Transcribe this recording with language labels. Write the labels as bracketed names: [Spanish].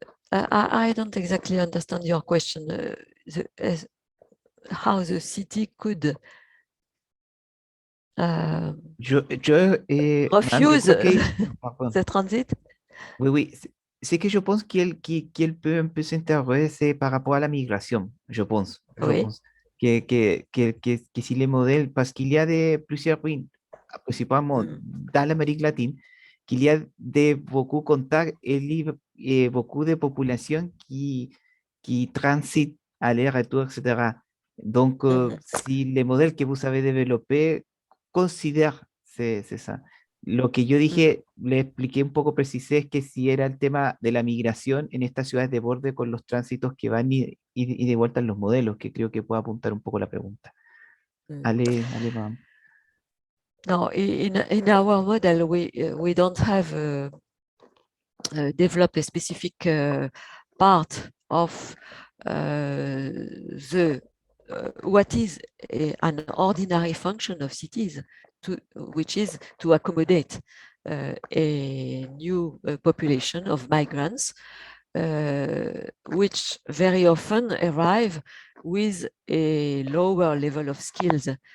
[English] I don't exactly understand your question. How the city could refuse the transit? [French] Oui, c'est que je pense qu'il peut un peu s'intéresser par rapport à la migration, je pense. Oui. Que si les modèles, parce qu'il y a plusieurs pays, principalement dans l'Amérique latine, qu'il y a beaucoup de contacts et beaucoup de populations qui transitent aller-retour, etc. Donc, si les modèles que vous avez développés considèrent, c'est ça. [Spanish] Lo que yo dije, le expliqué un poco, precisé, es que si era el tema de la migración en estas ciudades de borde con los tránsitos que van y de vuelta en los modelos, que creo que puede apuntar un poco la pregunta. Ale, vamos. [English] No, in our model, we don't have developed a specific part of what is an ordinary function of cities, which is to accommodate a new population of migrants, which very often arrive with a lower level of skills